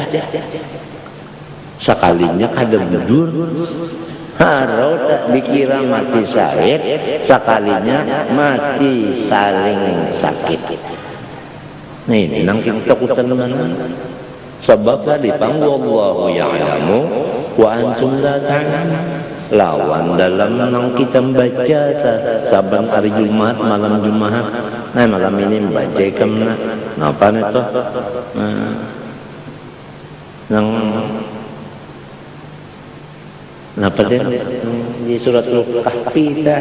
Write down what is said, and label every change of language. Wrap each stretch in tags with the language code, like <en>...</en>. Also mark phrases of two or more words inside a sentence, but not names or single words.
<bjn>Sekalinya kada bujur, harau tak dikira mati syahid, sekalinya mati saling sakit. Nah ini nang kita takutan mana? Sebab tadi</bjn> <ar>wallahu ya'lamu wa antum la ta'lamun.</ar> <bjn>Lawan dalam nang kita baca saban hari Jumat, malam Jumat. Nah malam ini baca kemana? Napa itu? Nang napa dia di suratul Kahfi dah.</bjn>